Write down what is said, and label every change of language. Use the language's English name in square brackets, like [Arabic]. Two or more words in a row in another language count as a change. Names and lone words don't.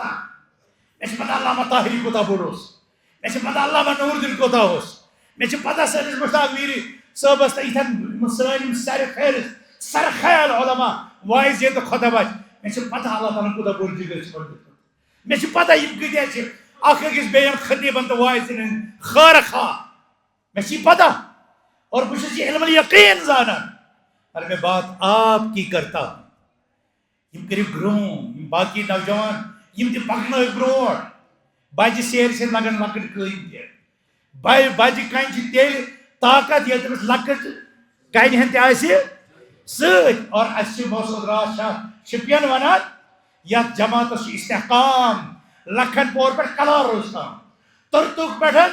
[Kashmiri] چھِ پتہ علامہ طاہری کوٗتاہ بوٚڑ اوس مےٚ چھِ پتہ علامہ نوٗر الدیٖن کوٗتاہ اوس مےٚ چھِ پتہ سٲنِس مشتاق ویٖری صٲبس تہٕ یِتھٮ۪ن سٲنۍ سر خیال علما وٲعظ تہٕ خۄطبہ مےٚ چھِ پتہ اللہ تعالیٰ کوٗتاہ بوٚڑ جِگر چھُ مےٚ چھِ پتہ یِم کۭتیاہ چھِ اکھ أکِس بیٚیَن خطیٖبن تہٕ واعظن ہٕنٛدۍ خٲر خواہ مےٚ چھِ پتہ اور بہٕ چھُس یہِ علم الیقین زانان [Urdu] اور میں بات آپ کی کرتا ہوں [Kashmiri] یم کٔرِو برٛونٛہہ یِم باقی نوجوان یم تہِ پکنٲیِو برٛونٛٹھ بجہِ سیرِ سۭتۍ لگن لۄکٕٹۍ کٲم تہِ بجہِ کنہِ چھِ تیٚلہِ طاقت ییٚلہِ تٔمِس لۄکٕٹ کنہِ ہٕنٛدۍ تہِ آسہِ سۭتۍ اور اَسہِ چھِ محسوٗد رات شاہ شپین ونان یتھ جماعتس چھُ استحکام لکھن پور پٮ۪ٹھ کلاروس تام ترتُک پٮ۪ٹھ